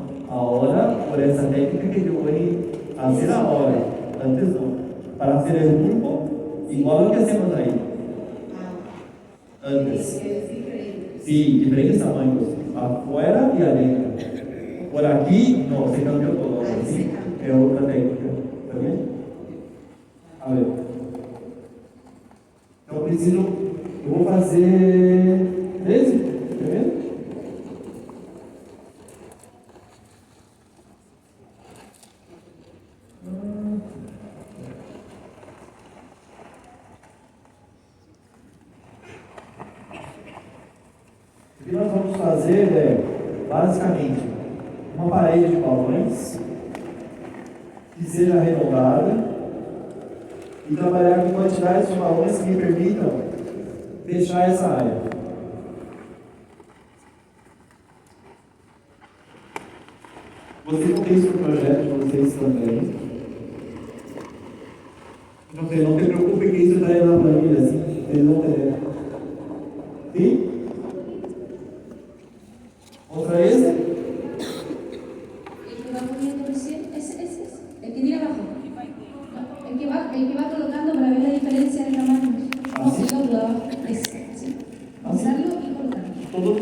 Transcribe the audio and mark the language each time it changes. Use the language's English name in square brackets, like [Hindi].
[Spanish] por esa técnica que yo voy a hacer ahora, antes no, para hacer el pulpo, igual lo que hacemos ahí, antes. Es diferente. Sí, diferentes tamaños, afuera y adentro. Por aquí, no, se cambió todo, ¿sí? Es otra técnica, ¿está bien? A ver. [Portuguese] Então, eu vou fazer 13, primeiro. O que nós vamos fazer é, basicamente, uma parede de balões que seja arredondada e trabalhar com quantidades de balões que me permitam fechar essa área. Você não tem isso no projeto de vocês também. Não te preocupe que isso está aí na planilha, assim, vocês vão ter. Sim? [Spanish] ¿Otra vez? El que va poniendo recién, ese, el que tira abajo. No, el que va colocando para ver la diferencia de tamaño. No, el otro de abajo. Ese, sí. Usarlo y colocarlo.